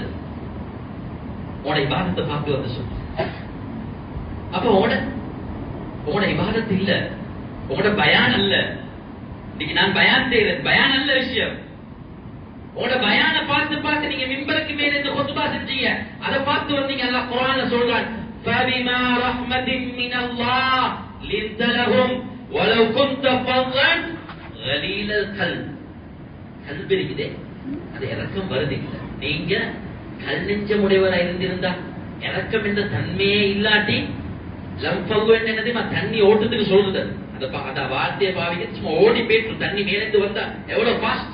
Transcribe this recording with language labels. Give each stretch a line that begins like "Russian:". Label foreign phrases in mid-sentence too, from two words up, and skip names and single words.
Tamil: உங்களோட இபாதத்தை பார்த்து வந்து சொல்லு. அப்ப உங்களோட இபாதத்து இல்ல, உங்களோட பயான் அல்ல. இன்னைக்கு நான் பயான் செய்யறது பயான் அல்ல விஷயம். உங்களோட பயான பார்த்து நீங்க மிம்பருக்கு மேல இந்த குத்பா செஞ்சீங்க, அதை பார்த்து வந்தீங்க. அல்லாஹ் குர்ஆன்ல சொல்றான்,
Arabic: فَبِمَا رَحْمَةٍ مِّنَ اللَّهِ لِنْتَ لَهُمْ وَلَوْ كُنْتَ فَظًّا غَلِيظَ الْقَلْبِ.
Tamil: கல்பு இருக்குதே, அது இரக்கம் வருது இல்ல. நீங்க கல் நெஞ்சமுடையவராக இருந்திருந்தா, இரக்கம் என்ற தன்மையே இல்லாட்டி, லம்பல்லு என்னது தண்ணி ஓட்டத்துக்கு சொல்றது. அந்த வார்த்தையை பாவிக்க சும்மா ஓடி போயிட்டு தண்ணி மேலேந்து வந்தா எவ்வளவு ஃபாஸ்ட்.